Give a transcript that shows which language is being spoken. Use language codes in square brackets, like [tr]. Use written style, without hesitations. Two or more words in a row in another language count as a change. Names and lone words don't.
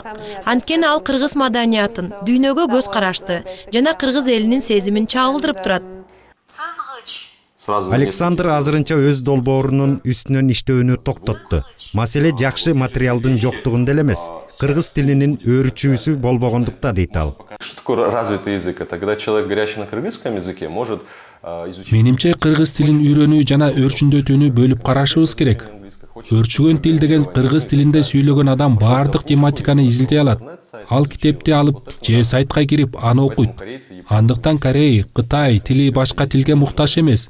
[ky] Анткени ал кыргыз маданиятын, дүйнөгө көз карашты жана кыргыз элинин сезимин чагылдырып турат. Александр азырынча өз долбоорунун үстүнөн иштөөнү токтотту. Маселе жакшы материалдын жоктугунда эле эмес, кыргыз тилинин өөрчүүсү болбогондукта дейт ал. [ru] Что такое развитый язык? Это когда человек, говорящий на кыргызском языке, может изучить... [ky] Менимче кыргыз тилин үйрөнүү жана өрчүндөтүүнү бөлүп карашыбыз керек. Өрчүгөн тил деген кыргыз тилинде сүйлөгөн адам баардык тематиканы изилдей алат. Ал китепти алып же сайтка кирип аны окуйт. Андыктан Корей, Кытай тили башка тилге муктаж эмес.